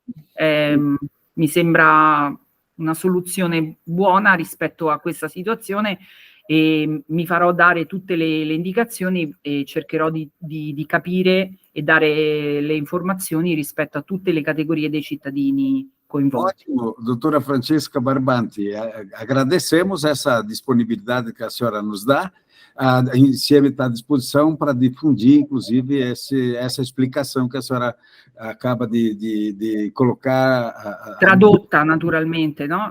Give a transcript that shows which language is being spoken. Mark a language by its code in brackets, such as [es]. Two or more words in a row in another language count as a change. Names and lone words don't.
[it] Mi sembra una soluzione buona rispetto a questa situazione, e mi farò dare tutte le indicazioni e cercherò di capire e dare le informazioni rispetto a tutte le categorie dei cittadini coinvolti. [pt] Ótimo, doutora Francesca Barbanti, agradecemos essa disponibilidade que a senhora nos dá. A INSIEM está à disposição para difundir, inclusive, essa explicação que a senhora acaba de colocar. [it] Tradotta, naturalmente, no?